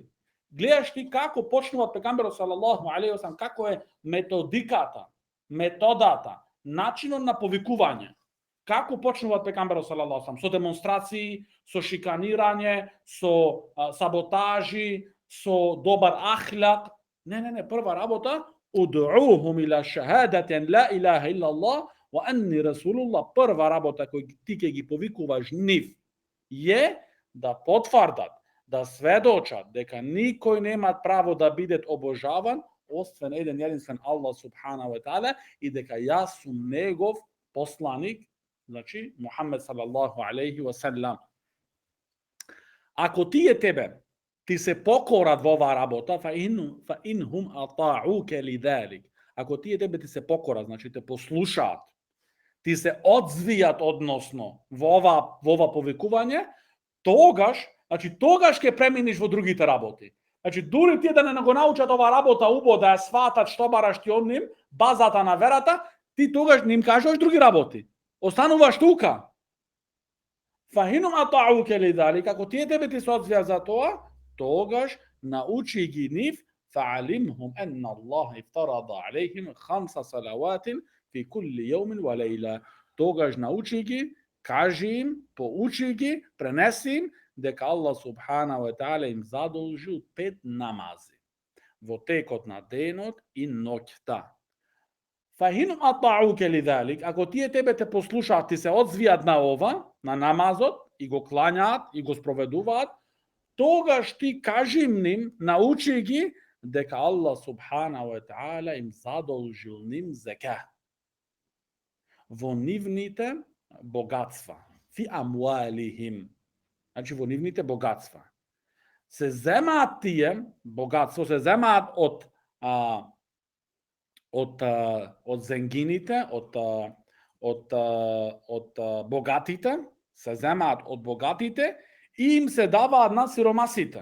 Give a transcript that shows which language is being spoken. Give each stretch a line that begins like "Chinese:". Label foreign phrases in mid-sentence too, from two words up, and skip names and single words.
Macedonian: Гледаш ти како почнува пегамберот
Arabic: صلى الله عليه وسلم,
Macedonian: како е методиката, методата, начинот на повикување. Како почнува пегамберот
Arabic: صلى الله عليه وسلم?
Macedonian: Со демонстрации, со шиканирање, со саботажи, со добар ахлак. Не, прва работа,
Arabic: ادعوهم إلى شهادة أن لا إله إلا الله وأني رسول الله.
Macedonian: Прва работа кој ти ќе ги повикуваш нив е да потврдат, да сведочат дека никој нема право да биде обожаван освен еден единствен Аллах
Arabic: سبحانه وتعالى
Macedonian: и дека јас сум негов посланик, значи Мухамед
Arabic: صلى الله عليه وسلم.
Macedonian: Ако ти се покорат во ова работа,
Arabic: فإن هم أطاعوك لذلك.
Macedonian: Ако ти се покорат, значи те послушат, ти се одзвијат односно во ова повикување, тогаш ќе преминиш во другите работи. Значи, дури тие да не го научат ова работа убо, да ја сватат што бараш ти од ним, базата на верата, ти тогаш ним кажеш други работи. Остануваш тука.
Arabic: فإن هم أطاعوك لذلك,
Macedonian: како тие ти се одзвија за тоа, тогаш научи ги нив,
Arabic: فأعلمهم أن الله افترض عليهم 5 صلوات في كل يوم وليلة.
Macedonian: Тогаш научи ги, кажи им, поучи ги, пренеси им дека Аллах
Arabic: سبحانه وتعالى
Macedonian: им задолжил 5 намази во текот на денот и ноќта.
Arabic: فإن هم أطاعوك لذلك,
Macedonian: ако тие те послушаат, ти се одзвијат на ова, на намазот, и го клањаат, и го спроведуваат, тогаш ти кажи ним, научи ги, дека Аллах
Arabic: سبحانه وتعالى
Macedonian: им задолжил ним зека во нивните богатства.
Arabic: في أموالهم.
Macedonian: Значи во нивните богатства. Се земаат тие богатство, се земаат од зенгините, од богатите, се земаат од богатите и им се даваат на сиромасите.